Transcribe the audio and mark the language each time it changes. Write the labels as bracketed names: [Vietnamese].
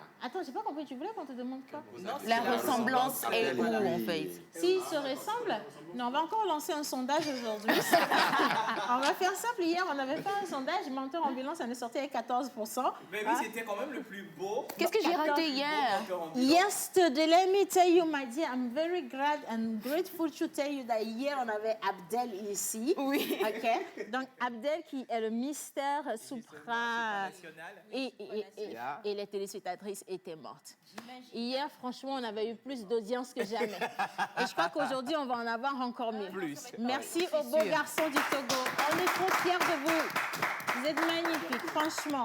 [French] Attends, j'ai pas compris. Tu voulais qu'on te demande quoi? La ressemblance est où, en fait? S'ils se ressemblent? Non, on va encore lancer un sondage aujourd'hui. On va faire simple. Hier, on avait fait un sondage. Menteur ambulant, ça en est sorti avec 14%. Mais oui, c'était quand même le plus beau. Qu'est-ce que j'ai raté hier? [English] Yesterday, let me tell you, my dear, I'm very glad and grateful to tell you that [French] hier, on avait Abdel ici. Oui. OK? Donc, Abdel qui est le mystère supra... Et les téléspectatrices étaient mortes. Hier, franchement, on avait eu plus d'audience que jamais. Et je crois qu'aujourd'hui, on va en avoir encore mieux. Merci aux beaux garçons du Togo. On est trop fiers de vous. Vous êtes magnifiques, franchement.